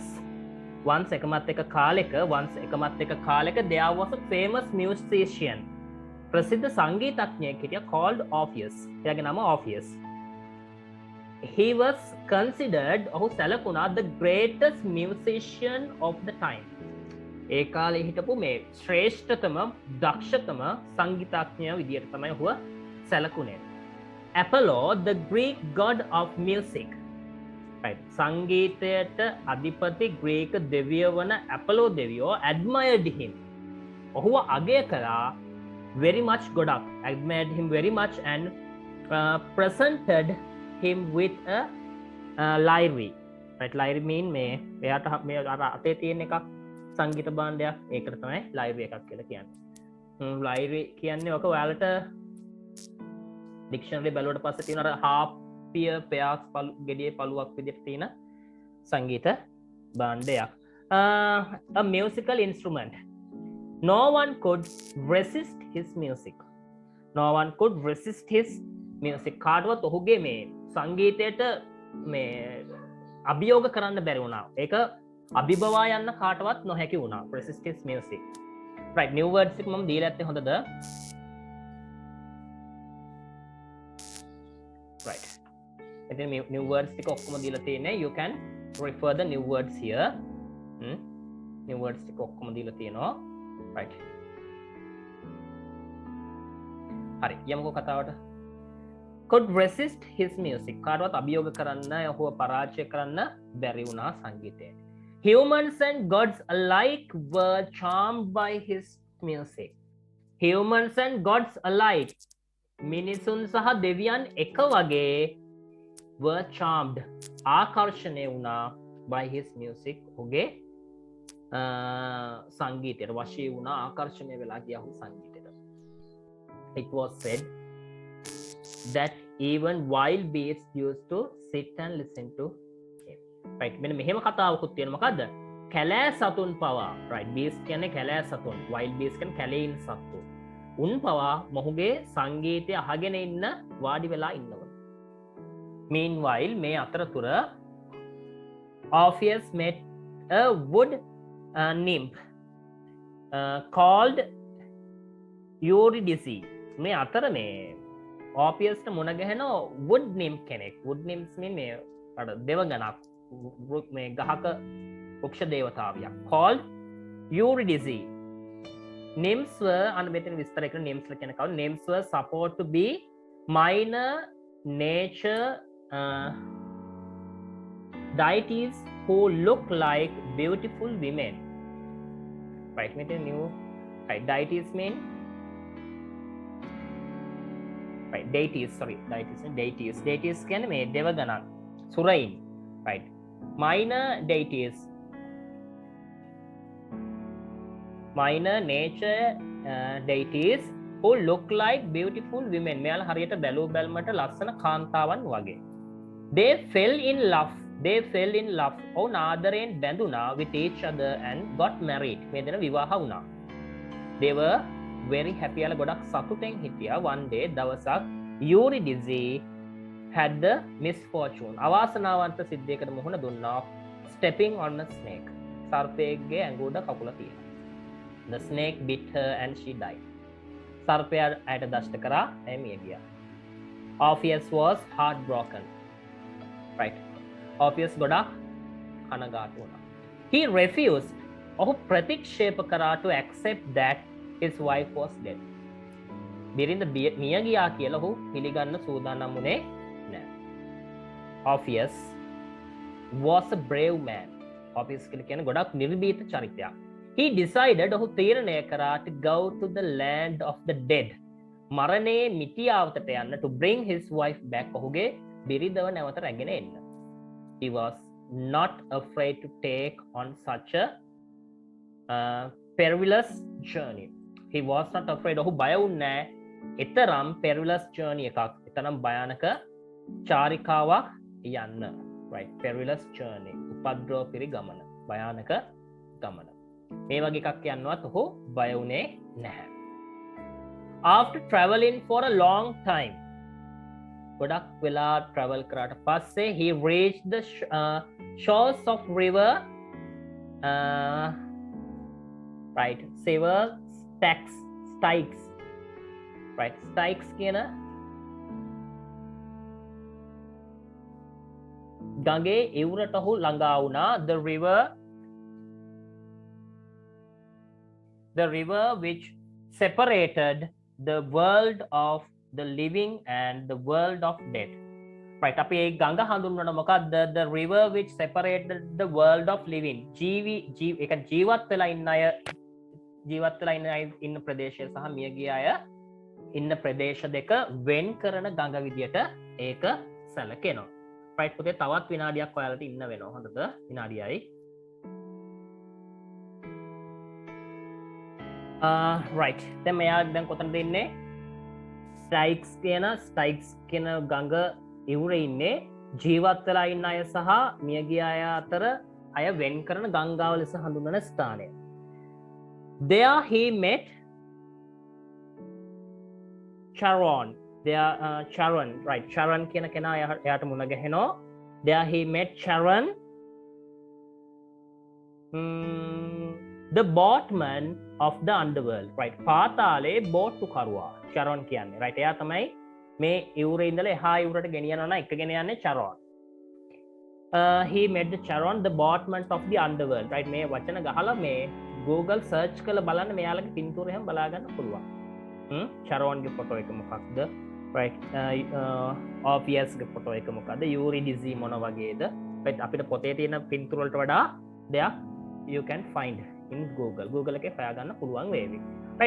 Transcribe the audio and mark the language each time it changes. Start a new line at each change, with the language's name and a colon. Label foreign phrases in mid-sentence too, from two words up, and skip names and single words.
English: Once
Sinhala: එකමත් එක කාලෙක
English: there was a famous musician.
Sinhala: ප්‍රසිද්ධ සංගීතඥයෙක් හිටියා called Orpheus. එයාගේ නම Orpheus.
English: He was considered,
Sinhala: ඔහු සැලකුණා
English: the greatest musician of the time.
Sinhala: ඒ කාලේ හිටපු මේ ශ්‍රේෂ්ඨතම දක්ෂතම සංගීතඥයා විදියට තමයි ඔහුව සැලකුණේ.
English: Apollo, the Greek god of music. right
Sinhala: සංගීතයට අධිපති ග්‍රීක දෙවියෝ වන ඇපලෝ දෙවියෝ
English: admired him
Sinhala: ඔහුව අගය කළා
English: very much ගොඩක් admired him very much and presented him with a lyre right lyre mean
Sinhala: මේ එයාට මේ අර අතේ තියෙන එකක් සංගීත භාණ්ඩයක් ඒකට තමයි lyre එකක් කියලා කියන්නේ lyre කියන්නේ ඔක ඔයාලට ඩික්ෂනරි බැලුවට පස්සේ තියෙන අර හාපිය පෙයාස් ගෙඩියේ පළුවක් විදිහට තියෙන සංගීත භාණ්ඩයක්
English: a musical instrument no one could resist his music no one could resist his music
Sinhala: කාටවත් ඔහුගේ මේ සංගීතයට මේ අභියෝග කරන්න බැරි වුණා ඒක අභිබවා යන්න කාටවත් නොහැකි වුණා
English: resist his music right new words
Sinhala: එක මම දීලා ඇත්තේ හොඳද
English: right ඉතින් new words
Sinhala: ටික ඔක්කොම දීලා තියෙන්නේ
English: you can refer the new words here new words
Sinhala: ටික ඔක්කොම දීලා තියෙනවා
English: right
Sinhala: හරි යමුකෝ කතාවට
English: could resist his music
Sinhala: කාටවත් අභියෝග කරන්න ඔහුව පරාජය කරන්න බැරි වුණා සංගීතයෙන්
English: humans and gods alike were charmed by his music humans and gods alike
Sinhala: මිනිසුන් සහ දෙවියන් එක වගේ
English: were charmed
Sinhala: ආකර්ෂණය වුණා
English: by his music ඔහුගේ
Sinhala: සංගීතයට වශී වුණා ආකර්ෂණය වෙලා ගියා ඔහු සංගීතයට
English: it was said that even wild beasts used to sit and listen to him right
Sinhala: මෙන්න මෙහෙම කතාවකුත් තියෙනවා මොකද්ද කැලෑ සතුන් පවා right beast කියන්නේ කැලෑ සතුන්
English: wild beast
Sinhala: කියන්නේ කැලේ ඉන්න සත්තු උන් පවා මොහුගේ සංගීතය අහගෙන ඉන්න වාඩි වෙලා ඉන්නවා
English: meanwhile
Sinhala: මේ අතරතුර
English: Orpheus met a wood nymph called Eurydice මේ
Sinhala: අතර මේ Orpheus මුණ ගැහෙන
English: wood nymph කෙනෙක් wood nymphs mean
Sinhala: මේ අර දෙවගණක් මේ ගහක වෘක්ෂ දේවතාවියක්
English: called Eurydice nymphs were
Sinhala: අන්න මෙතන විස්තර කරන
English: nymphs
Sinhala: කියන කවුද
English: nymphs were supposed to be minor nature deities who look like beautiful women right mean new right deities mean right deities sorry deities
Sinhala: කියන්නේ මේ දෙවගණන් සුරයින්
English: right minor nature deities who look like beautiful women
Sinhala: මෙයාලා හරියට බැලූ බැල්මට ලස්සන කාන්තාවන් වගේ
English: they fell in love
Sinhala: ඔවුන් ආදරයෙන් බැඳුණා
English: with each other and got married
Sinhala: මේ දෙන විවාහ වුණා
English: they were very happy
Sinhala: යාලා ගොඩක් සතුටෙන් හිටියා
English: one day දවසක් Eurydice had the misfortune
Sinhala: අවාසනාවන්ත සිද්ධියකට මුහුණ දුන්නා
English: stepping on a snake
Sinhala: සර්පයෙක්ගේ ඇඟ උඩ කකුල තියලා
English: the snake bit her and she died
Sinhala: සර්පයා ඇයට දෂ්ට කරා එය මිය ගියා
English: Orpheus was heartbroken right Orpheus
Sinhala: ගොඩක් කනගාටු වුණා
English: he refused
Sinhala: ඔහු ප්‍රතික්ෂේප කරා
English: to accept that his wife was dead
Sinhala: බිරිඳ මිය ගියා කියලා ඔහු පිළිගන්න සූදානම් වුණේ නැහැ
English: Orpheus was a brave man
Sinhala: Orpheus කියන්නේ ගොඩක් නිර්භීත චරිතයක්
English: he decided
Sinhala: ඔහු තීරණය කරා
English: to go to the land of the dead
Sinhala: මරණයේ මිටියාවතට යන්න
English: to bring his wife back
Sinhala: ඔහුගේ බිරිඳව නැවත රැගෙන එන්න
English: he was not afraid to take on such a perilous journey he was not afraid
Sinhala: ඔහු බය වුණේ එතරම්
English: perilous journey
Sinhala: එකක් එතරම් භයානක චාරිකාවක් යන්න
English: right perilous journey
Sinhala: උපද්‍රව පිරි ගමන භයානක ගමන මේ වගේ එකක් යන්නවත් ඔහු බය වුණේ නැහැ
English: after traveling for a long time
Sinhala: ගොඩක් වෙලා travel කරාට පස්සේ
English: he reached the shores of river right several Styx right Styx
Sinhala: කියන ගඟේ ඉවුරට ඔහු ළඟා වුණා
English: the river which separated the world of the living and the world of dead
Sinhala: right අපි ඒ ගඟ හඳුන්වන මොකක්ද
English: the river which separated the world of living
Sinhala: ඒක ජීවත් වෙලා ඉන්න අය ඉන්න ප්‍රදේශය සහ මියගිය අය ඉන්න ප්‍රදේශ දෙක වෙන් කරන ගඟ විදියට ඒක සැලකෙනවා right පුතේ තවත් විනාඩියක් ඔයාලට ඉන්න වෙනවා හොඳද විනාඩියයි right දැන් මෙයා දැන් කොතනද ඉන්නේ ස්ටයික්ස් කියන ගඟ ඉවුරේ ඉන්නේ ජීවත් වෙලා ඉන්න අය සහ මියගිය අය අතර අය වෙන් කරන ගංගාව ලෙස හඳුන්වන ස්ථානය.
English: There he met Charon.
Sinhala: Charon, right? Charon කියන කෙනා එයාට මුණ ගැහෙනවා.
English: There he met Charon, the boatman of the underworld, right?
Sinhala: පාතාලේ බෝට්ටු කරුවා. Charon කියන්නේ, right? එයා තමයි මේ ඉවුරේ ඉඳලා එහා ඉවුරට ගෙනියනවා නම් එකගෙන යන්නේ Charon.
English: He met the Charon, the boatman of the underworld, right?
Sinhala: මේ වචන ගහලා මේ Google search කරලා බලන්න මෙයාලගේ පින්තූරය හැම බලා ගන්න පුළුවන්. Charon ගේ ෆොටෝ එක මොකක්ද? right? Orpheus ගේ ෆොටෝ එක මොකක්ද? Eurydice මොන වගේද? right? අපිට පොතේ තියෙන පින්තූර වලට වඩා දෙයක්
English: you can find in Google
Sinhala: එකේ හොයා ගන්න පුළුවන් වේවි. right?